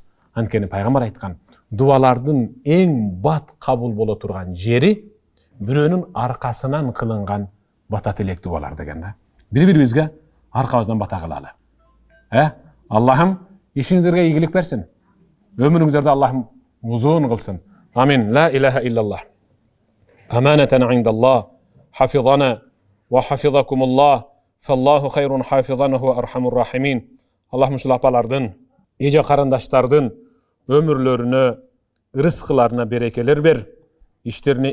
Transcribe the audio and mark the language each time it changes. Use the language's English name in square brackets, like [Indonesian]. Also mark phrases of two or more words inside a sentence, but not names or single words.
[Kyrgyz] Анткени пайгамбар айткан, дуалардын эң бат кабыл боло турган жери бирөөнүн аркасынан кылынган бата тилек дуалар деген да. Бири-бирибизге аркабыздан бата кылалы. Аллахым ишиңиздерге ийгилик берсин. Өмүрүңүздөрдө Аллахым узун кылсын. [Arabic] آمين. لا إله إلا الله. أمانة عند الله. حفظنا وحفظكم الله. فالله خير حافظنا وأرحم الراحمين. [Kyrgyz] Аллахым ушул апалардын, эже карындаштардын өмүрлөрүнө, рызкыларына берекелер бер, иштерине